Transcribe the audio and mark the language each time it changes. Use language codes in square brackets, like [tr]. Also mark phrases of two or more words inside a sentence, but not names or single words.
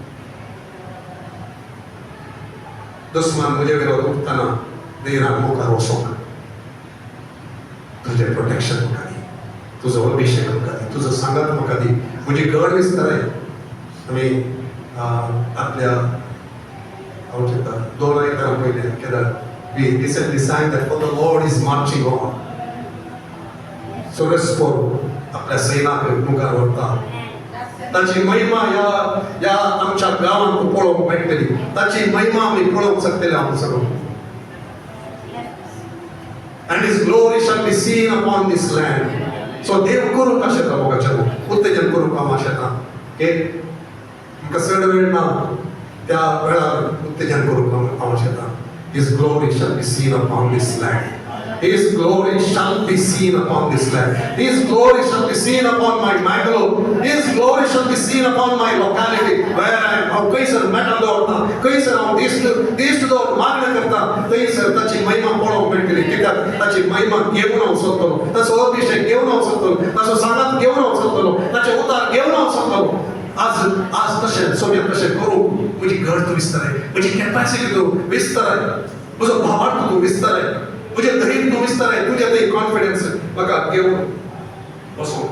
[kok] दुस्मान म्हजे विरोध उठताना देरान मुखार वचोंक तुजें प्रोटेक्शन म्हाका दी, तुजो अभिषेक म्हाका दी, तुजो सांगात म्हाका दी, म्हजी घड विस्ताराय. आमी आपल्या हांव चिंतता 2 आयतारां पयलें केदार [en] we recently sang that for the Lord is marching on. [kok] So रेस्पोर आपल्या सैनाक मुखार व्हरता. ताची महिमा या आमच्या गांवांत पळोवंक मेळटली, ताची महिमा आमी पळोवंक शकतले आमी सगळो. [en] And his glory shall be seen upon this land. [kok] So देव करूंक आशेता मोगाचें उत्तेजन करूंक हांव आशेता. ओके, म्हाका चड वेळ ना, त्या वेळार उत्तेजन करूंक हांव आशेता. [en] His glory shall be seen upon this land. His glory shall be seen upon this land. His glory shall be seen upon my Mangalore. His glory shall be seen upon my locality where I am. [kok] हांव खंयसर मेटान दवरता, खंयसर हांव दिश्ट दवर मागणी करता, थंयसर ताची महिमा पळोवंक मेळटली. कित्याक ताची महिमा घेवन हांव सोदतलो, ताचो अभिषेक घेवन हांव सोदतलो, ताचो सांगात घेवन हांव सोदतलो, ताचे उतार घेवन हांव सोदतलो. आज तशें सोम्या तशें करूंक म्हजी घड तूं विस्ताराय, म्हजी कॅपॅसिटी तूं विस्ताराय, म्हजो भावार्थ तूं विस्ताराय, म्हजें धैर्य तूं विस्ताराय, तुजें तें कॉन्फिडन्स म्हाका घेवन वचूंक.